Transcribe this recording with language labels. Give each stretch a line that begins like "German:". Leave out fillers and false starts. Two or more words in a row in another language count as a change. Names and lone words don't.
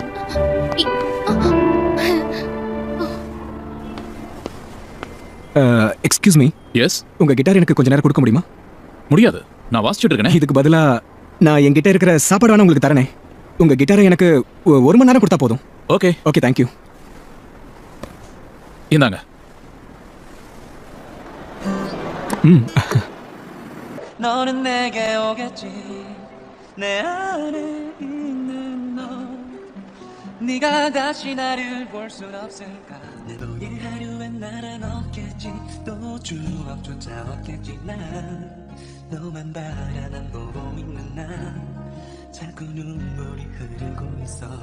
English: excuse me.
Tamil: எஸ். உங்க கிட்டார் எனக்கு கொஞ்ச நேரம் கொடுக்க முடியுமா? முடியாது, நான் வாசிச்சுட்டு இருக்கேன். இதுக்கு பதிலா நான் என்கிட்ட இருக்கிற சாப்பாடு வேணா உங்களுக்கு தரேனே. உங்க கிட்டாரை எனக்கு 1 மணி நேரம் கொடுத்தா போதும். ஓகே
English: okay, thank you.
Tamil: இந்தாங்க.
Korean: 너는 내게 오겠지 내 안에 있는 너 네가 다시 나를 볼 순 없을까 너의 하루엔 나란 없겠지 또 추억조차 없겠지 난 너만 바라만 보고 있는 난 자꾸 눈물이 흐르고 있어